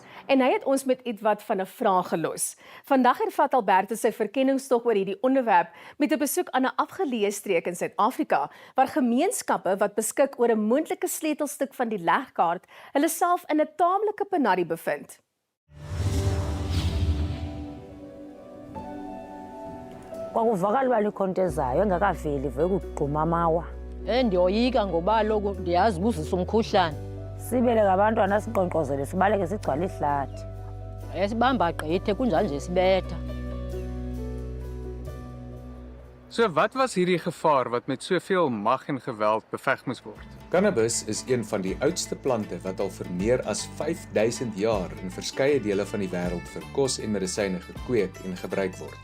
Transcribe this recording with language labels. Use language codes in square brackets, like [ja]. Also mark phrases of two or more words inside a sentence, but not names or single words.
[af] En hy het ons met ietwat van 'n vraag gelos. Vandag hervat Albertus sy verkenningstog oor hierdie onderwerp met 'n besoek aan 'n afgeleë streek in Suid-Afrika, waar gemeenskappe wat beskik oor 'n moontlike sleutelstuk van die legkaart, hulle self in 'n taamlike penarie bevind. [xh] Kwakuvakala uba likhonto ezayo engakaveli vele ukugquma amawa. Ndiyoyika ngoba kaloku ndiyazi ubuzisa umkhuhlane. Sibeleke abantwana sinkqonkqozele sibaleke sigcwale ihlathi. Sibamba gqithe kunjalo nje sibetha. [af] So wat was hierdie gevaar wat met soveel mag en geweld beveg moes word? Cannabis is een van die oudste plante wat al vir meer as 5000 jaar in verskeie dele van die wêreld vir kos en medisyne gekweek en gebruik word.